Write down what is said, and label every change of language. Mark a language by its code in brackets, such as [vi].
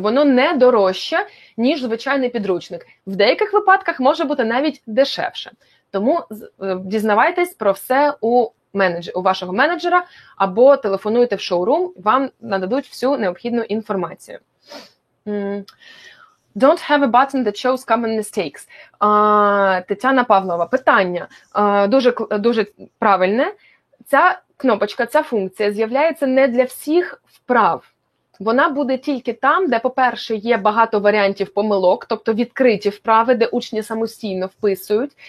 [uk] Воно не дорожче, ніж звичайний підручник. В деяких випадках може бути навіть дешевше. Тому дізнавайтесь про все у вашого менеджера або телефонуйте в шоурум, вам нададуть всю необхідну інформацію. [en] Don't have a button that shows common mistakes. [uk] Тетяна Павлова. Питання дуже правильне. Ця кнопочка, ця функція з'являється не для всіх вправ. Вона буде тільки там, де, по-перше, є багато варіантів помилок, тобто відкриті вправи, де учні самостійно вписують.